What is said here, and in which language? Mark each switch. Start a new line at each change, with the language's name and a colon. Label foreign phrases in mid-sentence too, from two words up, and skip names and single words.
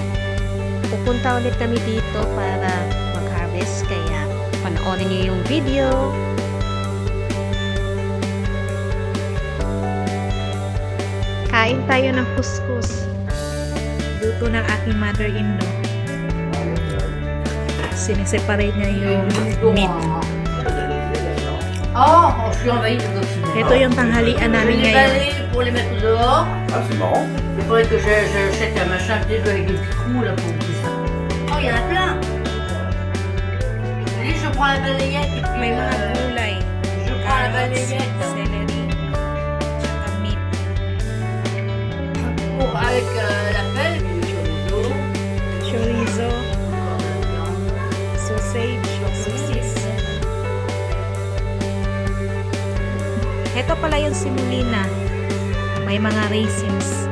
Filipino: Pupunta ulit kami dito para mag-harvest kaya panoorin niyo yung video. Kain tayo ng couscous. Luto ng aking mother-in-law. Sineseparate niya yung meat.
French: Oh, je suis envahie de coccinelle.
Filipino: Ito yung tanghalian namin
French: Je vais
Filipino: ngayon.
French: aller pour les mettre dehors. Ah, c'est marrant. Il faudrait que j'achète un machin avec des petits trous là pour tout ça. Oh, il y en a plein. Allez, je prends la balayette et puis
Filipino: May mga gulay.
French: je prends la
English: Carrots,
French: balayette
English: celery, tsaka meat.
French: pour avec la pelle, puis le chorizo.
Filipino: Chorizo, sausage, sosis. Ito pala yung simulina. May mga raisins.